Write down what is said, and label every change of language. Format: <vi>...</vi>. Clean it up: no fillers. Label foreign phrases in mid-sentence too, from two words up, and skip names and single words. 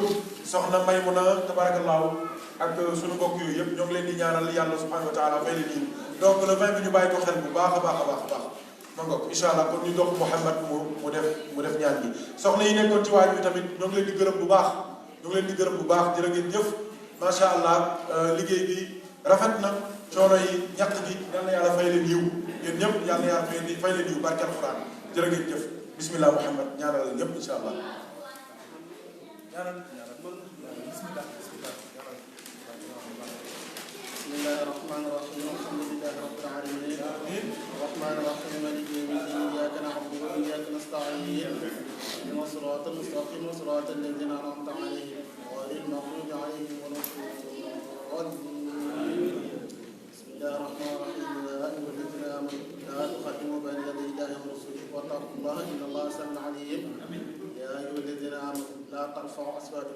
<wo>soxna Maymuna tabaarakallaahu ak suñu mbokk yooyu yëpp ñoo ngi leen di ñaanal yàlla</wo> <ar>سبحانه وتعالى</ar> <wo>fay leen yi</wo> <fr>donc le</fr> <wo>20 bi ñu bàyyi ko xel bu baax a baax a baax a baax ma ngoog</wo> <ar>إن شاء الله</ar> <wo>kon ñu dox Mouhamed mu def ñaan gi soxna yi nekkoon ci waaj bi tamit ñoo ngi leen di gërëm bu baax ñu ngi leen di gërëm bu baax jërë ngeen jëf</wo> <ar>ما شاء الله</ar> <wo>liggéey bi rafet na coono yi ñàkk gi yal na yàlla fay leen yiw yéen ñëpp yal na yàlla fay leen yiw barke alquran jërë ngeen jëf bismillah Muhammad ñaanal ñëpp</wo> <ar>إن شاء الله. بسم الله الرحمن الرحيم الحمد لله رب العالمين الرحمن الرحيم مالك يوم الدين اياك نعبد واياك نستعين اهدنا الصراط المستقيم صراط الذين انعمت عليهم غير المغضوب عليهم ولا الضالين بسم الله الرحمن الرحيم يا ايها الذين امنوا لا تقدموا بين يدي الله ورسوله واتقوا الله ان الله سميع عليم يا ايها الذين امنوا لا ترفعوا اصواتكم</ar>